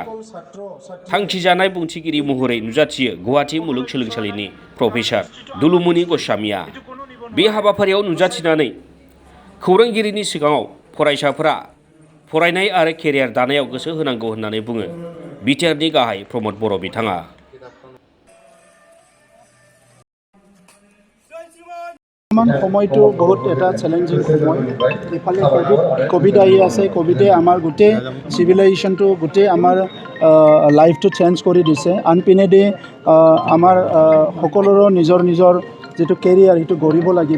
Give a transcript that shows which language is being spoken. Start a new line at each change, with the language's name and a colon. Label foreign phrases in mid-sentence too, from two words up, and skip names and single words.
Bodo: थांखिजानाय बुंथिगिरि महरै नुजाथियो गुवाहाटी मुलुगसोलोंसालिनि प्रफेसार दुलुमणि गस्वामीया। बे हाबाफारियाव नुजाथिनानै खौरांगिरिनि सिगाङाव फरायसाफोरा फरायनाय आरो केरियार दानायाव गोसो होनांगौ होननानै बुङो बिटिआरनि गाहाय प्रमद बर' बिथाङा।
Assamese: সময়টো বহুত এটা চ্যালেঞ্জিং সময়। ইফালে কোভিড আহি আছে, কোভিডে আমাৰ গোটেই চিভিলাইজেশ্যনটো গোটেই আমাৰ লাইফটো চেঞ্জ কৰি দিছে। আনপিনেদি আমাৰ সকলোৰে নিজৰ নিজৰ যিটো কেৰিয়াৰ সেইটো গঢ়িব লাগিব।